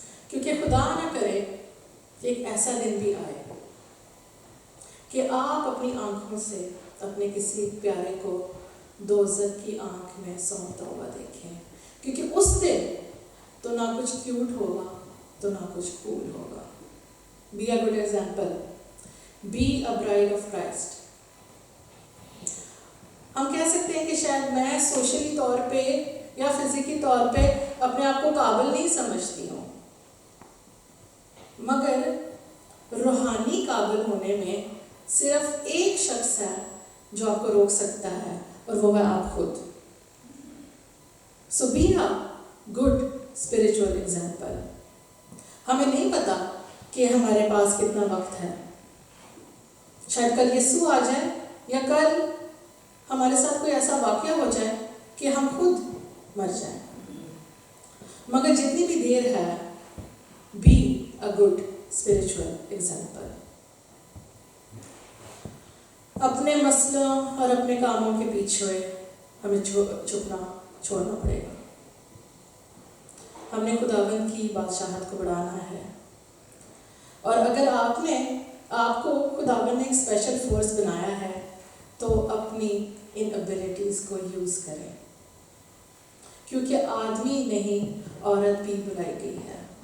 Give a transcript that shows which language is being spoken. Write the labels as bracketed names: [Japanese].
[Urdu] کیونکہ خدا نہ کرے کہ ایک ایسا دن بھی آئے کہ آپ اپنی آنکھوں سے اپنے کسی پیارے کو دوزخ کی آنکھ میں سونپتا ہوا دیکھیں. کیونکہ اس دن تو نہ کچھ کیوٹ ہوگا تو نہ کچھ کول ہوگا. [English] Be a good example, be a bride of Christ. [Urdu] ہم کہہ سکتے ہیں کہ شاید میں سوشلی طور پہ یا فزیکی طور پہ اپنے آپ کو قابل نہیں سمجھتی ہوں, مگر روحانی قابل ہونے میں صرف ایک شخص ہے جو آپ کو روک سکتا ہے, اور وہ ہے آپ خود. [English] So be a good spiritual example. [Urdu] ہمیں نہیں پتا کہ ہمارے پاس کتنا وقت ہے. شاید کل یسوع آ جائے یا کل ہمارے ساتھ کوئی ایسا واقعہ ہو جائے کہ ہم خود مر جائیں. مگر جتنی بھی دیر ہے, [English] Be a good spiritual example. [Urdu] اپنے مسئلوں اور اپنے کاموں کے پیچھے ہمیں چھپنا چھوڑنا پڑے گا. ہم نے خداوند کی بادشاہت کو بڑھانا ہے, اور اگر آپ کو خداوند نے ایک اسپیشل فورس بنایا ہے تو اپنی ان ایبلٹیز کو یوز کریں, کیونکہ آدمی نہیں عورت بھی بلائی گئی ہے.